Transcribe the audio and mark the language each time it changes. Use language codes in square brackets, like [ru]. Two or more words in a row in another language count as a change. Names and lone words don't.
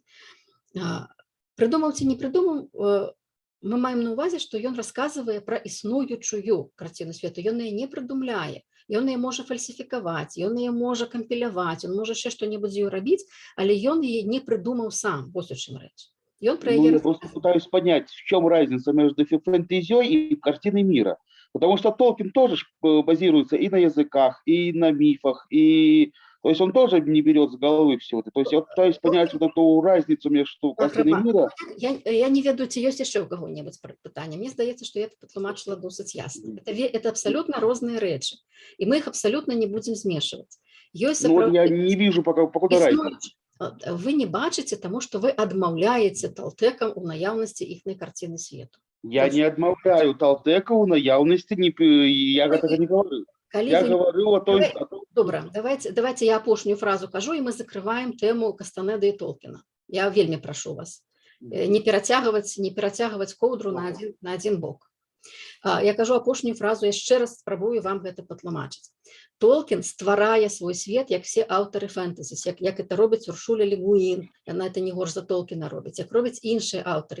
[be] Прыдумаў ці не прыдумаў, мы маем на ўвазе, што ён расказвае пра існуючую карціну свету. Ён яе не прыдумляе, ён яе можа фальсіфікаваць, ён яе можа кампіляваць, ён можа яшчэ што-небудзь з ёй рабіць, але ён яе не прыдумаў сам, вось у чым рэч. [ru] Я просто пытаюсь понять, в чем разница между фэнтезией и картиной мира. Потому что Толкин тоже базируется и на языках, и на мифах, и то есть он тоже не берет с головы все это. То есть я пытаюсь понять вот эту разницу между картиной мира. [be] Я не ведаю, ці ёсць яшчэ ў каго-небудзь пытанне. Мне здаецца, што я патлумачыла досыць ясна. Это абсолютно розныя рэчы, і мы іх абсолютно не будзем змешваць. [ru] Я не вижу покуда разницы. [be] Вы не бачыце, таму што вы адмаўляеце Толтекам у наяўнасці іхнай карціны свету. Я не адмаўляю Толтека у наяўнасці, я гэтага не говорю. [ru] Я говорю о том... [be] Добра, давайте я апошнюю фразу кажу, і мы закрываем тэму Кастанеда і Толкіна. Я вельмі прашу вас не перацягваць коўдру на адзін бок. Я кажу апошнюю фразу, яшчэ раз спрабую вам гэта патлумачыць. Толкін стварае свой свет, як все аўтары фэнтэзі, як это робіць Уршуля Ле Гуін, яна это не горш за Толкіна робіць, як робяць іншыя аўтары.